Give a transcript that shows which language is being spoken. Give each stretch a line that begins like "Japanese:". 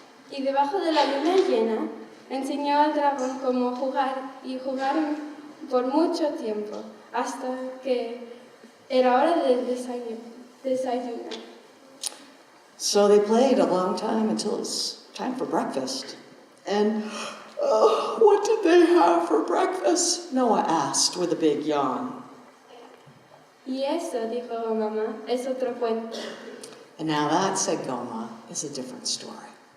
Spanish: Y debajo de la luna llena, enseñó al dragón cómo jugar y jugaron por mucho tiempo, hasta que era hora de desayunar.
English: so they played a long time until it was time for breakfast. And what did they have for breakfast? Noah asked with a big yawn.
Spanish: Y eso, dijo mamá, es otro cuento.
English: And now that, said Goma, is a different story.